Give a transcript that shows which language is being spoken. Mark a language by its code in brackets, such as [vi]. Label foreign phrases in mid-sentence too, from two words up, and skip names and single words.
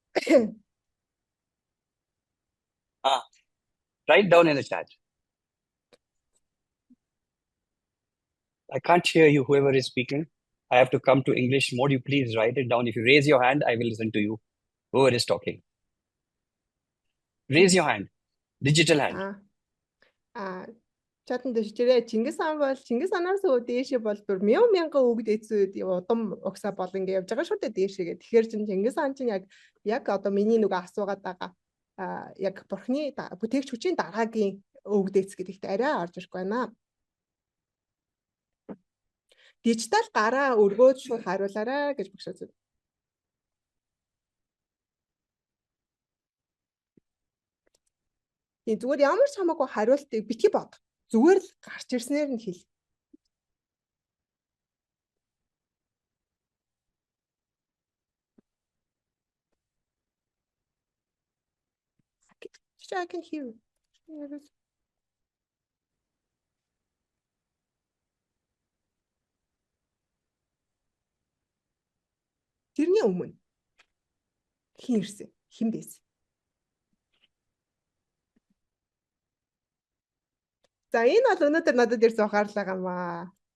[en] Write down in the chat. I can't hear you, whoever is speaking. I have to come to English mode. You please write it down. If you raise your hand, I will listen to you. Whoever is talking. Raise your hand. Digital hand. [mn] Чатанд дэжрээ Чингис хаан бол Чингис хаанаас дээшээ бол бүр мянган өвөг дээдсүүд удам угсаа бол ингэ явж байгаа шүү дээ дээшээгээ. Тэгэхээр Чингис хаан чинь яг одоо миний нөгөө асуугаад байгаа яг бурхны бүтээгч хүчийн дараагийн өвөг дээдс гэдэгт арай орж ирэхгүй байна. Дижитал гараа өргөөд шууд хариулаарай гэж багшаа. Зүгээр ямар ч хамаагүй хариултыг битгий бод. Зүгээр л гарч ирснээр нь хэл. [en] I can hear you. [mn] Тэрний өмнө хин ирсэн? Хин байсан? За энэ бол өнөөдөр надад ирсэн ухаарлаа гамаа.